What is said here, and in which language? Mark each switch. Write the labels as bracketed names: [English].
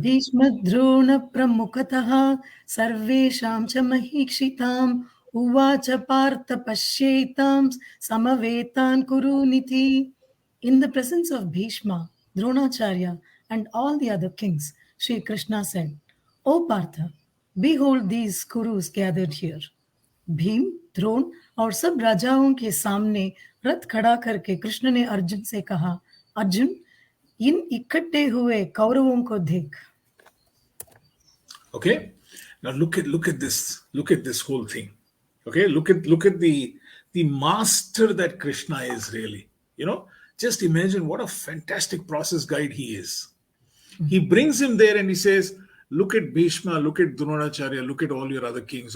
[Sanskrit] Bhishmadrona pramukataha sarvesham cha mahikshitam uvacha partha pashetam samavetan kuruniti. [English] In the presence of Bhishma, Dronacharya, and all the other kings, Sri Krishna said, O Partha, behold these Kurus gathered here. [Hindi] Bhim, Drona और सब राजाओं के सामने रथ खड़ा करके कृष्ण ने अर्जुन से कहा, अर्जुन, इन इकट्ठे हुए कौरवों को देख. [English] Okay, now look at this whole thing. Okay, look at the master that Krishna is really. Just imagine what a fantastic process guide he is. He brings him there and he says, look at Bhishma, look at Dronacharya, look at all your other kings.